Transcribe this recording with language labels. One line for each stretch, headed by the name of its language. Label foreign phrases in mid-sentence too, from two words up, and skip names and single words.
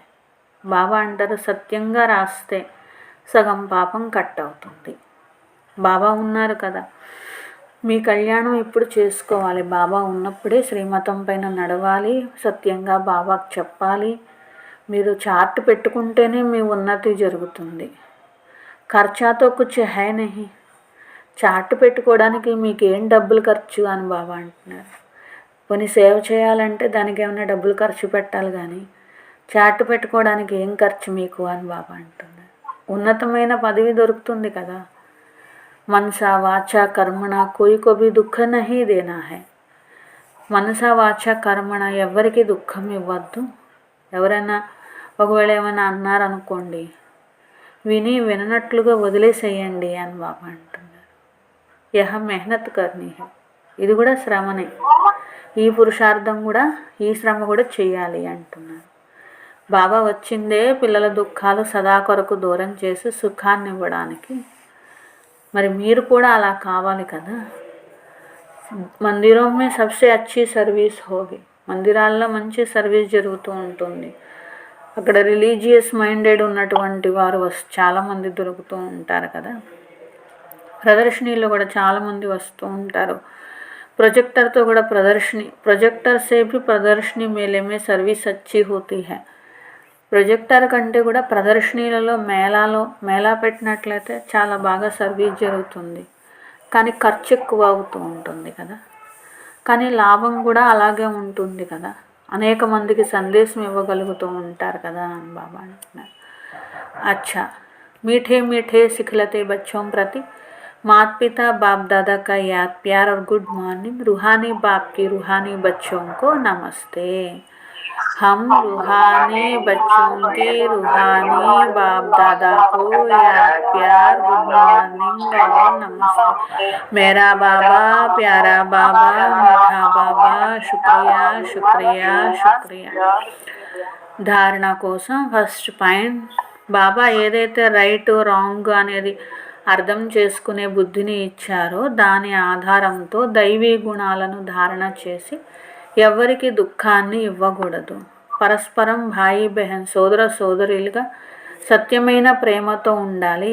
Telugu: బాబా అంటారు, సత్యంగా రాస్తే సగం పాపం కట్ అవుతుంది. బాబా ఉన్నారు కదా, మీ కళ్యాణం ఇప్పుడు చేసుకోవాలి, బాబా ఉన్నప్పుడే శ్రీమతం పైన నడవాలి, సత్యంగా బాబాకు చెప్పాలి. మీరు చార్ట్ పెట్టుకుంటేనే మీ ఉన్నతి జరుగుతుంది.
Hindi: खर्चा तो कुछ है नहीं,
Telugu: చార్ట్ పెట్టుకోవడానికి మీకేం డబ్బులు ఖర్చు అని బాబా అంటున్నారు. కొన్ని సేవ చేయాలంటే దానికి ఏమైనా డబ్బులు ఖర్చు పెట్టాలి, కానీ చార్ట్ పెట్టుకోవడానికి ఏం ఖర్చు మీకు అని బాబా అంటున్నారు. ఉన్నతమైన పదవి దొరుకుతుంది కదా. మనసా వాచా కర్మణ
Hindi: कोई को भी दुःख नहीं देना है.
Telugu: మనసా వాచా కర్మణ, ఎవరికి దుఃఖం ఇవ్వద్దు. ఎవరైనా ఒకవేళ ఏమైనా అన్నారనుకోండి, విని విననట్లుగా వదిలేసేయండి అని బాబా అంటున్నారు.
Hindi: यह मेहनत करनी है,
Telugu: ఇది కూడా శ్రమనే, ఈ పురుషార్థం కూడా, ఈ శ్రమ కూడా చేయాలి అంటున్నారు. బాబా వచ్చిందే పిల్లల దుఃఖాలు సదా కొరకు దూరం చేసి సుఖాన్ని ఇవ్వడానికి. మరి మీరు కూడా అలా కావాలి కదా.
Hindi: मंदिर में सबसे अच्छी सर्विस होगी,
Telugu: మందిరాల్లో మంచి సర్వీస్ జరుగుతూ ఉంటుంది. అక్కడ
English: religious minded
Telugu: ఉన్నటువంటి వారు చాలామంది దొరుకుతూ ఉంటారు కదా. ప్రదర్శనీలో కూడా చాలామంది వస్తూ ఉంటారు. ప్రొజెక్టర్తో కూడా
Hindi: प्रोजेक्टर से भी प्रदर्शनी मेले में सर्विस अच्छी होती है.
Telugu: ప్రొజెక్టర్ కంటే కూడా ప్రదర్శనీలలో మేళా పెట్టినట్లయితే చాలా బాగా సర్వీస్ జరుగుతుంది. కానీ ఖర్చు ఎక్కువ అవుతూ ఉంటుంది కదా. కానీ లాభం కూడా అలాగే ఉంటుంది కదా. అనేక మందికి సందేశం ఇవ్వగలుగుతూ ఉంటారు కదా అని బాబా అంటున్నారు.
Hindi: అచ్చా, मीठे मीठे सिखलते बच्चों प्रति माता पिता बाप दादा का याद प्यार और
English: good morning.
Hindi: रूहानी बाप की रूहानी बच्चों को नमस्ते. हम रूहानी बच्चों के रूहानी बाप दादा को याद प्यार
English: good morning
Hindi: और नमस्ते. मेरा बाबा, प्यारा बाबा, मीठा बाबा, शुक्रिया शुक्रिया शुक्रिया.
Telugu: ధారణ కోసం
English: first point,
Telugu: బాబా ఏదైతే
English: right wrong
Telugu: అనేది అర్థం చేసుకునే బుద్ధిని ఇచ్చారో దాని ఆధారంతో దైవీ గుణాలను ధారణ చేసి ఎవరికి దుఃఖాన్ని ఇవ్వకూడదు. పరస్పరం
Hindi: भाई बहन
Telugu: సోదర సోదరులుగా సత్యమైన ప్రేమతో ఉండాలి.